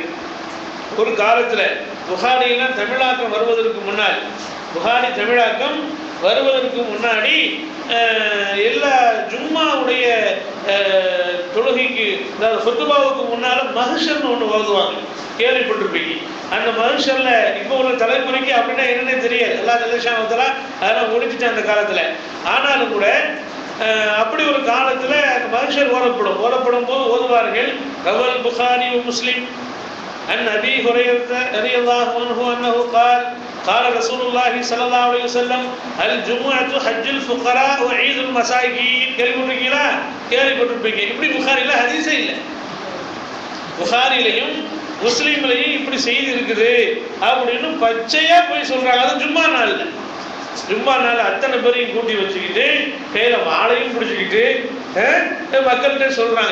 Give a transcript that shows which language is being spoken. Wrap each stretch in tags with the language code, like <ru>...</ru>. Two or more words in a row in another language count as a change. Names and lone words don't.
<ta>ஒரு காலத்தில் புகாரியெல்லாம் தமிழாக்கம் வருவதற்கு முன்னால், புகாரி தமிழாக்கம் வருவதற்கு முன்னாடி எல்லா ஜும்மாவுடைய தொழுகைக்கு, அதாவது ஃபுத்பாவுக்கு முன்னால் மஹ்ஷர்னு ஒன்று ஓதுவாங்க. கேள்விப்பட்டிருப்பீங்க. அந்த மனுஷர்ல இப்போ உள்ள தலைமுறைக்கு அப்படின்னா என்னன்னே தெரியாது. அல்லாஹ்</ta> <ar>جل شأنه وتعالى</ar> <ta>அதெல்லாம் ஒழிச்சிட்டு அந்த காலத்துல. ஆனாலும் கூட அப்படி ஒரு காலத்துல மனுஷர் ஓதப்படும் போது ஓதுவார்கள்.</ta> <ar>رواه البخاري مسلم عن أبي هريرة رضي الله عنه أنه قال قال رسول الله صلى الله عليه وسلم الجمعة حج الفقراء وعيد المساكين.</ar> <ta>கேள்விப்பட்டிருக்கீங்களா? கேள்விப்பட்டிருப்பீங்க. இப்படி புகாரில ஹதீஸே இல்லை. புகாரிலையும் முஸ்லீம்லையும் இப்படி செய்தி இருக்குது அப்படின்னு பச்சையா போய் சொல்றாங்க. அது ஜும்மா நாள்ல. ஜும்மா நாள் அத்தனை பேரையும் கூட்டி வச்சுக்கிட்டு கையில வாழையும் பிடிச்சிக்கிட்டு மக்கள்கிட்ட சொல்றாங்க.</ta>